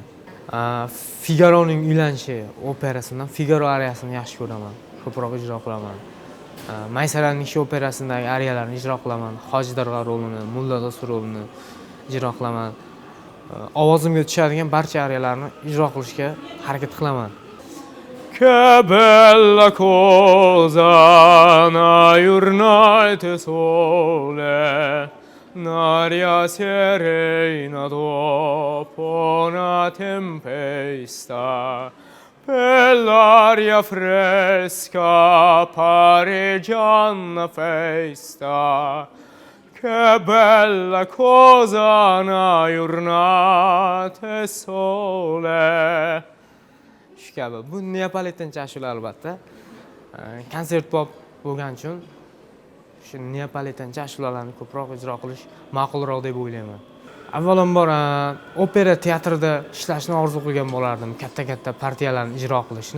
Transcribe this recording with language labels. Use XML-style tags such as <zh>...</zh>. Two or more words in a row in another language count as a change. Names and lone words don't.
<uz>Figaroning uylanishi operasidan Figaro ariyasini yaxshi ko'raman. Ko'proq ijro qilaman. Maysaraning ishi operasidagi ariyalarni ijro qilaman. Hoji Darg'a rolini, Mulla Do'st rolini ijro qilaman. Ovozimga tushadigan barcha ariyalarni ijro qilishga harakat qilaman.</uz> <nap>Che bella cosa naiurnate sole, n'aria serena dopo una tempesta, per l'aria fresca pareggiana festa. Che bella cosa una giornata sole.</nap> <uz>Shu kabi. Bu neapolitancha ashula albatta. Konsert pop bo'lgani uchun shu neapolitancha ashulalarni ko'proq ijro qilish ma'qulroq deb o'ylayman. Avvalambor opera teatrida ishlashni orzu qilgan bo'lardim, katta-katta partiyalarni ijro qilishni.</uz>